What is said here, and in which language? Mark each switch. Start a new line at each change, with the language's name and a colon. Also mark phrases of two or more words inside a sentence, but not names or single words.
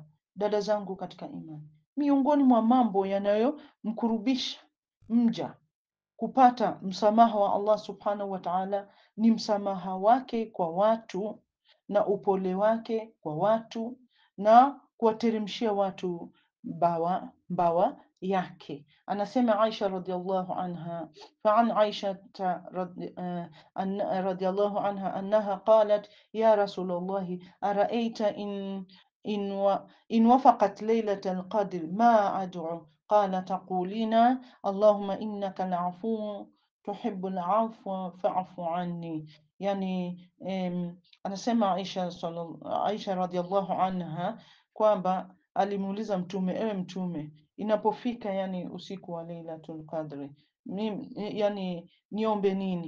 Swahili: Dada zangu katika imani, miongoni mwa mambo yanayomkurubisha mja kupata msamaha wa Allah
Arabic: سبحانه وتعالى
Swahili: ni msamaha wake kwa watu na upole wake kwa watu na kuwateremshia watu mbawa yake.
Arabic: Anasema Aisha رضي الله عنها، فعن عائشة رضي الله عنها أنها قالت يا رسول الله أرأيت إن وافقت ليلة القدر ما أدعو قال تقولين اللهم إنك العفو تحب العفو فاعف عني.
Swahili: Yani anasema Aisha
Arabic: رضي الله عنها
Swahili: kwamba alimuuliza Mtume, ewe Mtume, inapofika yani usiku wa Lailatul Qadri yani niombe nini?